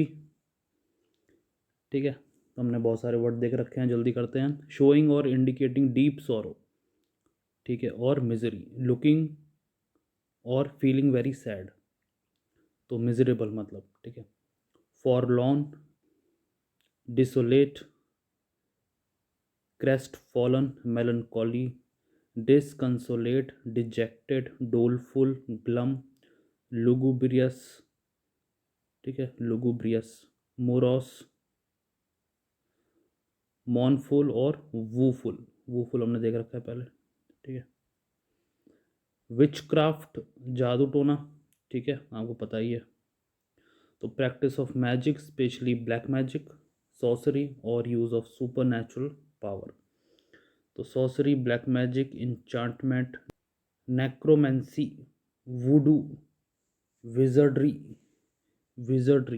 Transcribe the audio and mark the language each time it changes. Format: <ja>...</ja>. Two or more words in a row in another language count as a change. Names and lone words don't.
<hi>ठीक है, तो हमने बहुत सारे वर्ड देख रखे हैं, जल्दी करते हैं।</hi> <en>showing and indicating deep sorrow.</en> <hi>ठीक है, और</hi> <en>misery, looking and feeling very sad.</en> <hi>तो मिजरेबल मतलब, ठीक है।</hi> <en>forlorn, desolate, crestfallen, melancholy, disconsolate, dejected, doleful, glum, lugubrious।</en> <hi>ठीक है,</hi> <en>lugubrious, morose, mournful और woeful।</en> <hi>woeful हमने देख रखा है पहले। ठीक है, विचक्राफ्ट, जादू टोना। ठीक है, आपको पता ही है।</hi> <en>तो practice of magic, especially black magic, sorcery and use of supernatural power. तो sorcery, black magic, enchantment, necromancy, voodoo, wizardry, wizardry.</en>